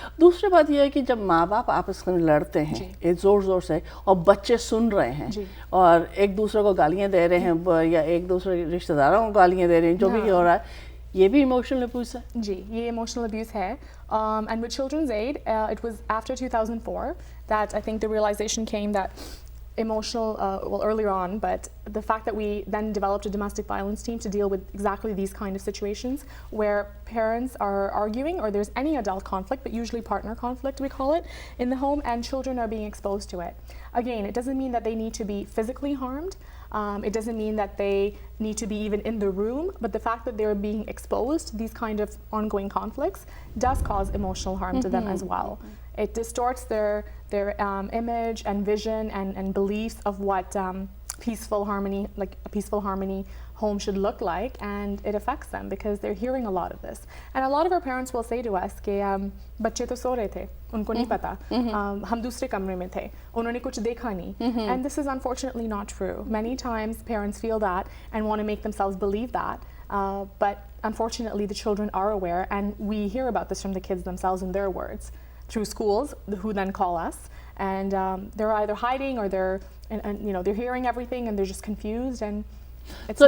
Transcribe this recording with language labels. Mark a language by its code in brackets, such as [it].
[hi] दूसरी बात यह है कि जब माँ बाप आपस में लड़ते हैं ज़ोर से और बच्चे सुन रहे हैं और एक दूसरे को गालियाँ दे रहे हैं या एक दूसरे रिश्तेदारों को गालियाँ दे रहे हैं, जो भी हो रहा है, ये भी emotional abuse है? जी, ये emotional abuse है. [en] And with Children's Aid, it was after 2004 that I think the realization came that emotional, well, earlier on, but the fact that we then developed a domestic violence team to deal with exactly these kind of situations where parents are arguing or there's any adult conflict, but usually partner conflict, we call it, in the home, and children are being exposed to it. Again, it doesn't mean that they need to be physically harmed. It doesn't mean that they need to be even in the room, but the fact that they're being exposed to these kind of ongoing conflicts does cause emotional harm to them as well. It distorts their image and vision and beliefs of what peaceful harmony, like a peaceful harmony home should look like, and it affects them because they're hearing a lot of this. And a lot of our parents will say to us [hi] कि बच्चे तो सो रहे थे, उनको नहीं पता, हम दूसरे कमरे में थे, उन्होंने कुछ देखा नहीं. [en] And this is unfortunately not true. Many times parents feel that and want to make themselves believe that, but unfortunately the children are aware, and we hear about this from the kids themselves in their words through schools, who then call us, and they're either hiding or they're they're hearing everything and they're just confused, and it's